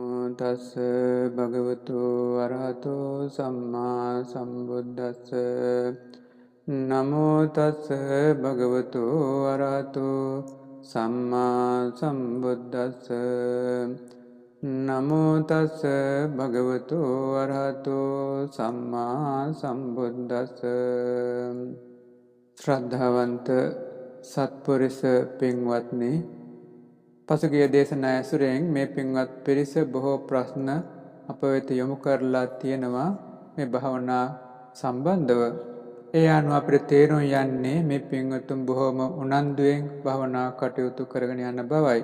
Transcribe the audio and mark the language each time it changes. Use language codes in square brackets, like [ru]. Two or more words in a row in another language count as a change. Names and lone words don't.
[pi] තස්ස භගවතු අරහතෝ සම්මා සම්බුද්දස්ස නමෝ තස්ස භගවතු අරහතෝ සම්මා සම්බුද්දස්ස නමෝ තස්ස භගවතු අරහතෝ සම්මා සම්බුද්දස්ස [si] ශ්‍රද්ධාවන්ත සත්පුරුෂ පින්වත්නි, පසුගිය දේශනා ඇසුරෙන් මේ පින්වත් පිරිස බොහෝ ප්‍රශ්න අප වෙත යොමු කරලා තියෙනවා මේ භාවනා සම්බන්ධව. ඒ අනුව අපිට තේරුම් යන්නේ මේ පින්වතුන් බොහෝම උනන්දුවෙන් භාවනා කටයුතු කරගෙන යන බවයි.